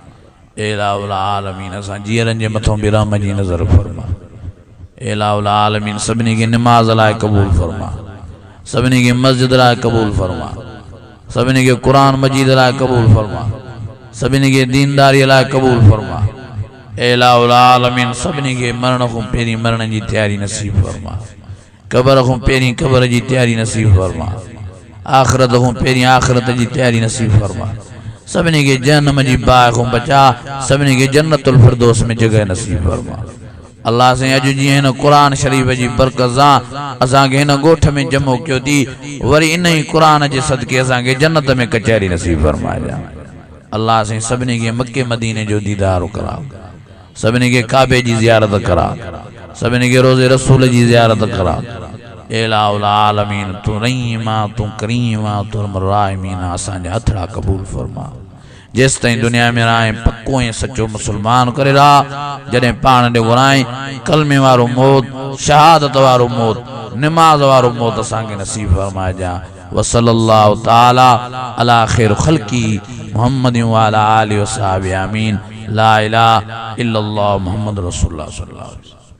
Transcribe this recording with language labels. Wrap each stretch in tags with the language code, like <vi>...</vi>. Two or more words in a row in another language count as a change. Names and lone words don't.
<sd>ए</sd> <ar>إله العالمين</ar> <sd>असां जीअरनि जे मथां बि रहम जी नज़र फरमा ए</sd> <ar>إله العالمين</ar> <sd>सभिनी खे निमाज़ लाइ क़बूल फरमा सभिनी खे मस्जिद लाइ क़बूल फरमा सभिनी खे कुरान मजीद लाइ क़बूल फरमा सभिनी खे दीनदारी लाइ क़बूल फरमा ए</sd> <ar>إله العالمين</ar> <sd>सभिनी खे मरण खां पहिरीं मरण जी तयारी नसीब फरमा क़ब्र खां पहिरीं क़ब्र जी तयारी नसीब फरमा आख़िरत खां पहिरीं आख़िरत जी तयारी नसीब फरमा सभिनी खे जहन्नम जी बाहि खां बचा सभिनी खे</sd> <ar>جنة الفردوس</ar> <sd>में जगह नसीब फरमा अल्लाह से अॼु जीअं हिन क़ुरान शरीफ़ जी बरकत सां असांखे हिन ॻोठ में जमो कयो थी वरी इन ई क़ुरान जे सदके असांखे जन्नत में कचहरी नसीब फरमाए अल्लाह से सभिनी खे मके मदीने जो दीदार करा सभिनी खे काबे जी ज़ियारत करा सभिनी खे रोज़े रसूल जी ज़ियारत करा ए</sd> <ar>إله العالمين</ar> <sd>तू रहीमा तू करीमा तू राहिमीन असांजा हथड़ा क़बूल फरमा जेस ताईं दुनिया में रहे पक्को ऐं सचो मुसलमान करे रहा जॾहिं पाण ॾे घुराए कलमे वारो मौत शहादत वारो मौत निमाज़ वारो मौत असांखे नसीब फरमाइजां</sd> <ar>وصلى الله تعالى على خير خلقه محمد وعلى آله وصحبه آمين لا إله إلا الله محمد رسول الله صلى الله عليه وسلم.</ar>